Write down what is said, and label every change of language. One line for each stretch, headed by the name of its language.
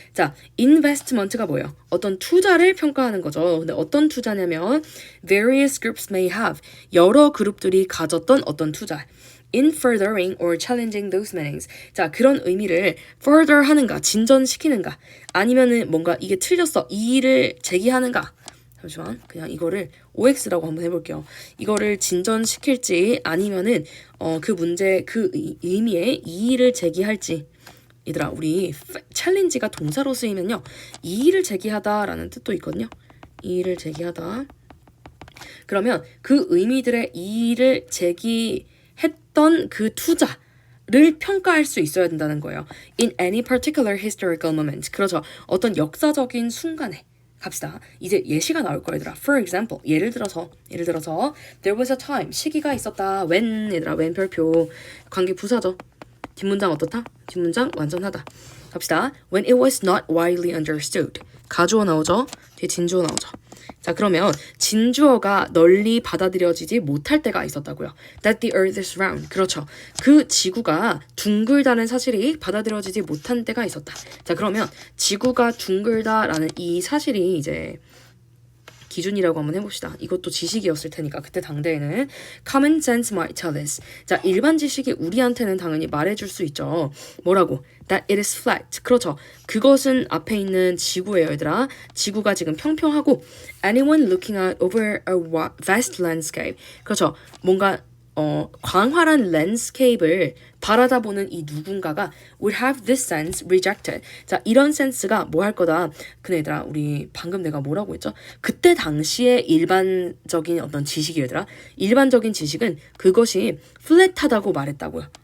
Korean: 자, investment가 뭐예요? 어떤 투자를 평가하는 거죠. 근데 어떤 투자냐면
English: various groups may have,
Korean: 여러 그룹들이 가졌던 어떤 투자.
English: In furthering or challenging those meanings.
Korean: 자, 그런 의미를 further 하는가, 진전시키는가, 아니면은 뭔가 이게 틀렸어, 이의를 제기하는가. 잠시만, 그냥 이거를 OX라고 한번 해볼게요. 이거를 진전시킬지 아니면은 그 문제, 그 의미에 이의를 제기할지 얘들아 우리 challenge가 동사로 쓰이면요 이의를 제기하다라는 뜻도 있거든요. 이의를 제기하다. 그러면 그 의미들의 이의를 제기했던 그 투자를 평가할 수 있어야 된다는 거예요.
English: In any particular historical moment.
Korean: 그렇죠. 어떤 역사적인 순간에 갑시다. 이제 예시가 나올 거야 얘들아.
English: For example,
Korean: 예를 들어서
English: there was a time,
Korean: 시기가 있었다. when 얘들아, when 별표 관계 부사죠. 뒷문장 어떻다? 뒷문장 완전하다. 갑시다.
English: When it was not widely understood.
Korean: 가주어 나오죠? 뒤에 진주어 나오죠. 자 그러면 진주어가 널리 받아들여지지 못할 때가 있었다고요.
English: That the earth is round.
Korean: 그렇죠. 그 지구가 둥글다는 사실이 받아들여지지 못한 때가 있었다. 자 그러면 지구가 둥글다라는 이 사실이 이제 기준이라고 한번 해봅시다. 이것도 지식이었을 테니까 그때 당대에는
English: common sense might tell us.
Korean: 자 일반 지식이 우리한테는 당연히 말해줄 수 있죠. 뭐라고?
English: That it is flat.
Korean: 그렇죠. 그것은 앞에 있는 지구예요, 얘들아. 지구가 지금 평평하고
English: anyone looking out over a vast landscape.
Korean: 그렇죠. 뭔가 광활한 랜드스케이프를 바라다보는 이 누군가가
English: would have this sense rejected.
Korean: 자, 이런 센스가 뭐 할 거다. 근데 얘들아, 우리 방금 내가 뭐라고 했죠? 그때 당시에 일반적인 어떤 지식이 얘들아. 일반적인 지식은 그것이 플랫하다고 말했다고요.